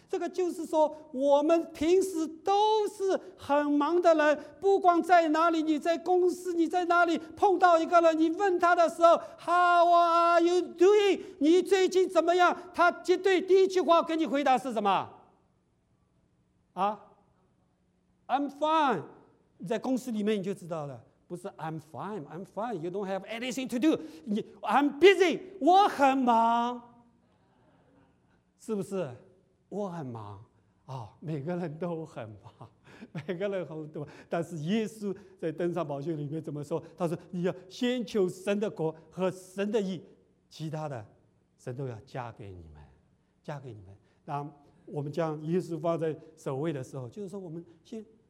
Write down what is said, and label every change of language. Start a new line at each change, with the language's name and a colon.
Chinese: 这个就是说，我们平时都是很忙的人，不管在哪里，你在公司，你在哪里碰到一个人，你问他的时候 ，
English: How are you doing？
Chinese: 你最近怎么样？他绝对第一句话跟你回答是什么？啊？
English: I'm fine，
Chinese: 在公司里面你就知道了，不是
English: I'm fine， I'm fine， you don't have anything to do， I'm busy，
Chinese: 我很忙，是不是？我很忙啊、哦，每个人都很忙，每个人很多，但是耶稣在登山宝训里面怎么说？他说你要先求神的国和神的义，其他的神都要加给你们，加给你们。那我们将耶稣放在首位的时候，就是说我们先。